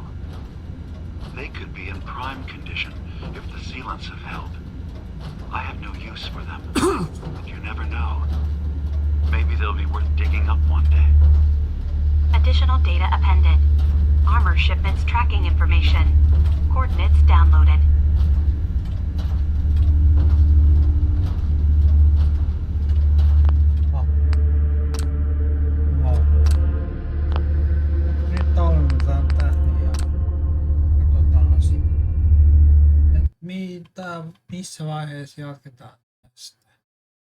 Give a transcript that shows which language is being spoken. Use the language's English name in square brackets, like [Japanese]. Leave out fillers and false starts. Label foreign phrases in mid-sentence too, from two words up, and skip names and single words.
[English] They could be in prime condition if the sealants have held. I have no use for them, but you never know. Maybe they'll be worth digging up one day. Additional data appended. Armor shipments tracking information. Coordinates downloaded. [Finnish] Nyt tallennetaan tähän ja katsotaan sitten, missä vaiheessa jatketaan tästä.